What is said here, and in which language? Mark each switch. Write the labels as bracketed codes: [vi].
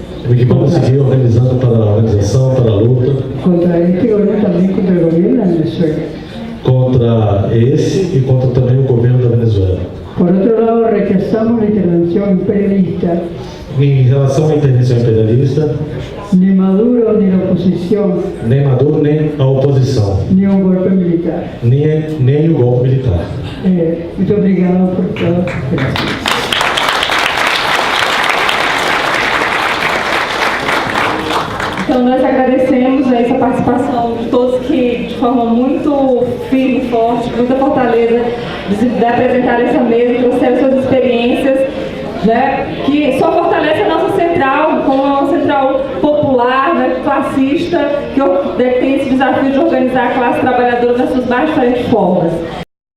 [pt] e que vamos seguir organizando para a organização, para a luta, [es] contra este gobierno, también contra el gobierno de Venezuela. [pt] contra esse e contra também o governo da Venezuela. [es] Por otro lado, rechazamos la intervención imperialista, [pt] Em relação à intervenção imperialista, [es] ni Maduro ni la oposición, [pt] nem Maduro, nem a oposição, [es] ni un golpe militar. [pt] nem o golpe militar. Muito obrigado por todo. Gracias. Então nós agradecemos essa participação de todos que de forma muito firme, forte, muita fortaleza, de apresentar essa mesa e trouxeram suas experiências, né, que só fortalece a nossa central, como é uma central popular, né, classista, que tem esse desafio de organizar a classe trabalhadora nas suas mais diferentes formas.